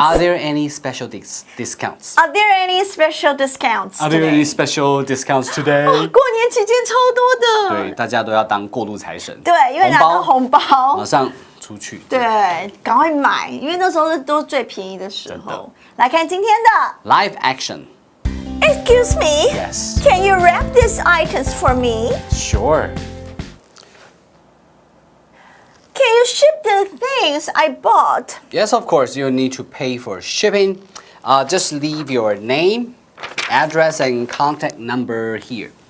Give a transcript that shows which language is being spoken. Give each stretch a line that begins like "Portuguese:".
English: Are there any special discounts? Are there any special discounts? Are there any special discounts today?
Chinese: 过年期间超多的。对，大家都要当过路财神。对，因为拿到红包，马上出去。对，赶快买，因为那时候都最便宜的时候。来看今天的
English: Live action. Excuse me. Yes. Can you wrap these items for me? Sure. Can you ship the things I bought? Yes, of course. You'll need to pay for shipping. Just leave your name, address, and contact number here.